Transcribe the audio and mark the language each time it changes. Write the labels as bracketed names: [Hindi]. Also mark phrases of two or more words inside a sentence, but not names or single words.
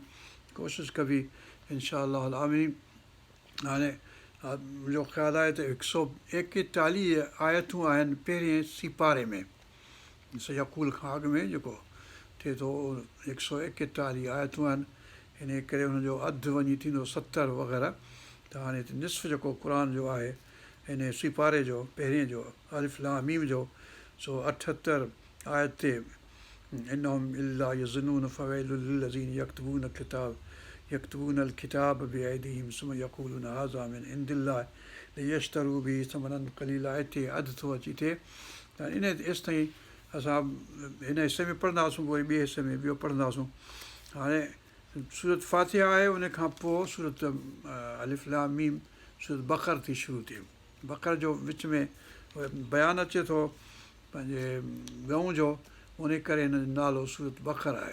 [Sindhi] कोशिशि कबी [Arabic] إن شاء الله آمين. [Sindhi] हाणे मुंहिंजो ख़्यालु आहे त 141 आयतूं आहिनि पहिरें सिपारे में, यकूल खां अॻु में जेको थिए थो 141 आयतूं आहिनि। इन करे हुनजो अधु वञी थींदो 70 वग़ैरह। त हाणे हिते निसफ़ जेको क़ुर जो आहे हिन सिपारे जो पहिरें जो अलिफ लाम मीम जो सो 78 आयत ते [Arabic] إنهم إلا يظنون فويل للذين يكتبون الكتاب بأيديهم ثم يقولون هذا من عند الله ليشتروا به ثمنا قليلا. [Sindhi] हिते अधु थो अची थिए त इन एसि ताईं असां हिन हिसे में पढ़ंदासीं, वरी ॿिए हिसे में ॿियो पढ़ंदासीं। हाणे सूरत फातिहा आहे, उन खां पोइ सूरत अलिफ लाम मीम सूरत बक़र थी शुरू थिए। बक़र जो विच में बयानु अचे थो पंहिंजे गऊं जो, उन करे हिन जो नालो सूरत बक़र आहे।